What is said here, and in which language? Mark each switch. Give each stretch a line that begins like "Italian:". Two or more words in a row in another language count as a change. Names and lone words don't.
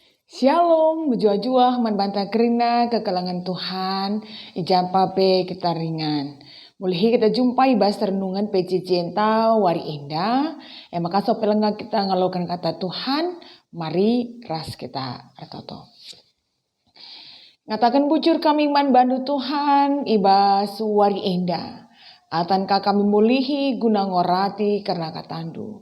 Batak Karo: Shalom, bejua-jua, man banta kerina ke kalangan Tuhan, ijampa pe kita ringan. Mulai kita jumpai bahas renungan PC Cinta Wari Indah. Maka so pelengah kita ngalakukan kata Tuhan, mari ras kita ratoto. Ngatakan bujur kami man bandu Tuhan, ibas Wari Indah. Atankah kami mulihi guna ngorati karena katandu.